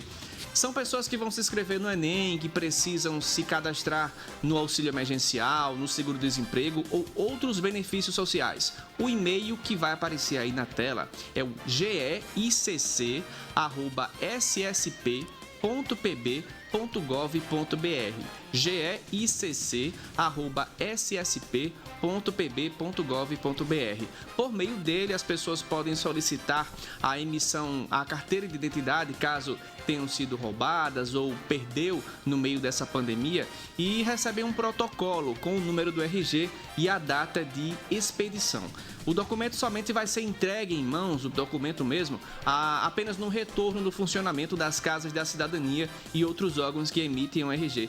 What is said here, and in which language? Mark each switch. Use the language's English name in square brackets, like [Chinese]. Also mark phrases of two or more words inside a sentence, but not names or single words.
[Portuguese] São pessoas que vão se inscrever no Enem, que precisam se cadastrar no auxílio emergencial, no seguro-desemprego ou outros benefícios sociais. O e-mail que vai aparecer aí na tela é o geiCC@ssp.pb.gov.br geiCC@ssp.pb.gov.br. Por meio dele, as pessoas podem solicitar a carteira de identidade caso tenham sido roubadas ou perdeu no meio dessa pandemia e receber um protocolo com o número do RG e a data de expedição. O documento somente vai ser entregue em mãos, o documento mesmo, apenas no retorno do funcionamento das casas da cidadania e outros órgãos que emitem o RG.